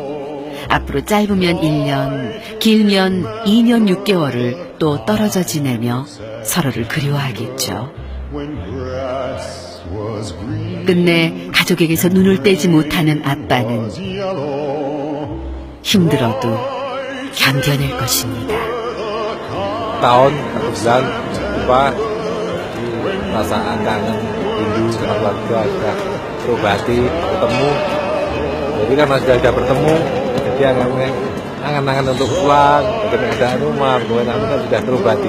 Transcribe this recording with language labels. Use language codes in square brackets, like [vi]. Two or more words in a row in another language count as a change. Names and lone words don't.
[ko] 앞으로 짧으면 1년, 길면 2년 6개월을 또 떨어져 지내며 서로를 그리워하겠죠. 끝내 가족에게서 눈을 떼지 못하는 아빠는 힘들어도 견뎌낼 것입니다. [id] Tahun, 1 bulan, lupa perasaan kangen, rindu sama keluarga sudah terobati, bertemu. Jadi karena sudah bertemu, jadi angan-angan untuk pulang, keadaan rumah, kemudian kan sudah terobati.